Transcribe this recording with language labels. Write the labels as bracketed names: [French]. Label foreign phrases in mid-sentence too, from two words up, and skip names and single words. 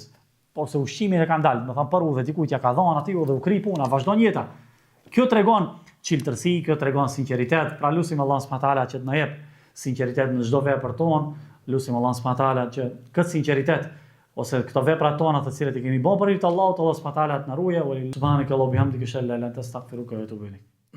[Albanian] Por se ushqimin e ka ndalë, më thënë për udhë dikujt ja ka dhënë aty dhe u kri puna, vazhdon jeta. Kjo tregon çiltërsi, kjo tregon sinqeritet. Pra lutim Allahun [Arabic] سبحانه وتعالى [Albanian] që të na jep sinqeritet në çdo vepër tonë. Lutim Allahun [Arabic] سبحانه وتعالى [Albanian] që këtë sinqeritet ose këto vepra tona të cilat i kemi bërë për hir të Allahut, [Arabic] الله سبحانه وتعالى [Albanian] të na ruajë. [Arabic] سبحانك اللهم وبحمدك أشهد أن لا إله إلا أنت أستغفرك وأتوب إليك.